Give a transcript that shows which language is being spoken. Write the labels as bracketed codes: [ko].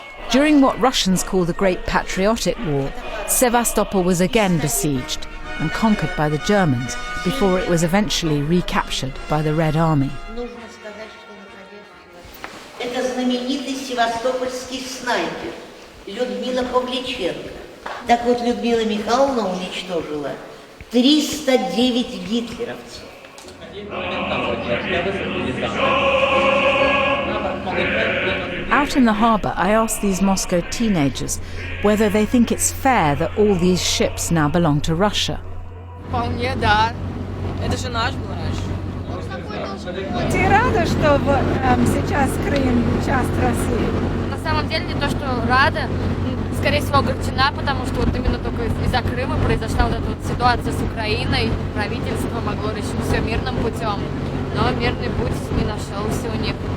[en] During what Russians call the Great Patriotic War, Sevastopol was again besieged and conquered by the Germans before it was eventually recaptured by the Red Army. [ru] Это знаменитый севастопольский снайпер Людмила Павличенко. Так вот, Людмила Михайловна уничтожила 309 гитлеровцев. [en] Out in the harbour, I asked these Moscow teenagers whether they think it's fair that all these ships now belong to Russia. [ru] Вполне, да. Это же наш был раньше. Ты рада, что сейчас Крым часть России? На самом деле не то, что рада, скорее всего огорчена, потому что вот именно только из-за Крыма произошла вот эта вот ситуация с Украиной. Правительство могло решить все мирным путем, но мирный путь не нашелся у них.